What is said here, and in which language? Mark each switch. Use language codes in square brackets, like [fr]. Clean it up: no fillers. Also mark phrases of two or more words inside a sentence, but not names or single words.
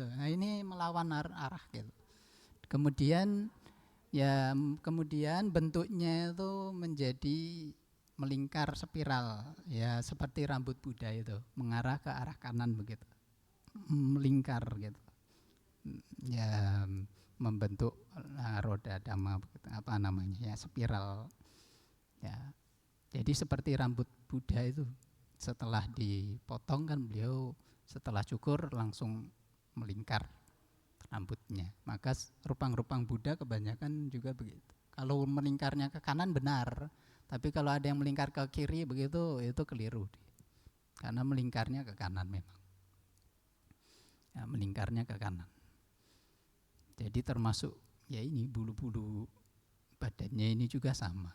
[id] Nah ini melawan arah gitu. Kemudian bentuknya itu menjadi melingkar spiral, ya seperti rambut Buddha itu, mengarah ke arah kanan begitu, melingkar gitu, ya membentuk roda dhamma begitu, apa namanya ya, spiral. Ya, jadi seperti rambut Buddha itu, setelah dipotong kan beliau setelah cukur langsung melingkar rambutnya. Maka rupang-rupang Buddha kebanyakan juga begitu. Kalau melingkarnya ke kanan benar, tapi kalau ada yang melingkar ke kiri begitu, itu keliru. Karena melingkarnya ke kanan memang. Ya, melingkarnya ke kanan. Jadi termasuk ya ini bulu-bulu badannya ini juga sama.